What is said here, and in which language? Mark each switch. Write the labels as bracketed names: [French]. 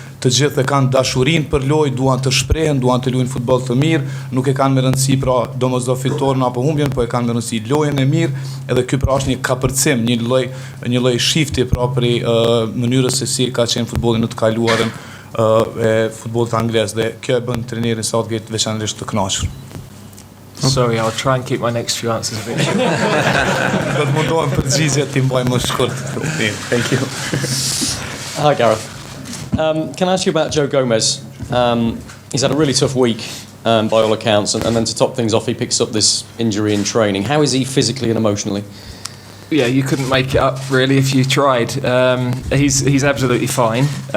[Albanian] Të gjithë e kanë dashurinë për lojë, duan të shprehen, duan të luajnë futboll të mirë, nuk e kanë me rëndësi pra domosdo fitoren apo humbjen, po e kanë me rëndësi lojën e mirë, edhe ky pra është një kapërcim, një lloj shifti pra për mënyrës se si ka qenë futbolli në të kaluarën e futbollit anglez, dhe kjo e bën trenerin Southgate veçanërisht të kënaqur. [English] Sorry, I'll try and keep my next few answers a bit short. [Albanian] Do të mundohem përgjigjet ti mbaj më shkurt. [English] Thank you. Hi Gareth. Can I ask you about Joe Gomez? He's had a really tough week by all accounts, and then to top things off, he picks up this injury in training. How is he physically and emotionally? Yeah, you couldn't make it up really if you tried. He's absolutely fine.